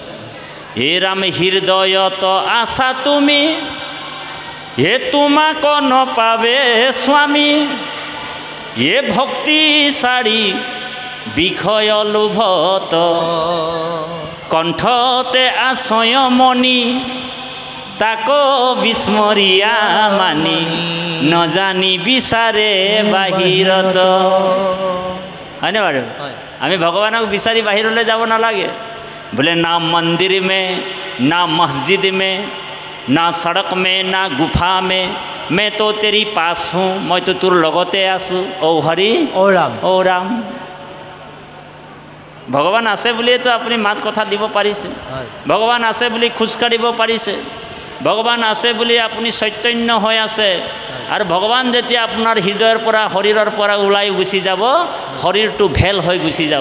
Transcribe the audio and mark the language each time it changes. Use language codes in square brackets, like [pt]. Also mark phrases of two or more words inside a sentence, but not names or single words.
[as] হে ৰাম হৃদয়ত আছা তুমি, হে তোমাক নপাবে স্বামী, হে ভক্তি চাৰি বিষয় লোভত, কণ্ঠতে আশ্ৰয়মণি তাক বিস্মৰিয়া মানি, নজানি বিচাৰে বাহিৰত, হয়নে বাৰু? আমি ভগৱানক বিচাৰি বাহিৰলৈ যাব নালাগে। বোলে [hi] न मंदिर में, न मस्जिद में, न सड़क में, न गुफा में, मैं तो तेरी पास हूँ, मैं तो [as] তোৰ লগতে আছোঁ। ঔ হৰি ঔ ৰাম ঔ ৰাম। ভগৱান আছে বুলিয়েতো আপুনি মাত কথা দিব পাৰিছে, ভগৱান আছে বুলি খোজকাঢ়িব পাৰিছে, ভগৱান আছে বুলি আপুনি চৈতন্য হৈ আছে। আৰু ভগৱান যেতিয়া আপোনাৰ হৃদয়ৰ পৰা শৰীৰৰ পৰা ওলাই গুচি যাব, শৰীৰটো ভেল হৈ গুচি যাব।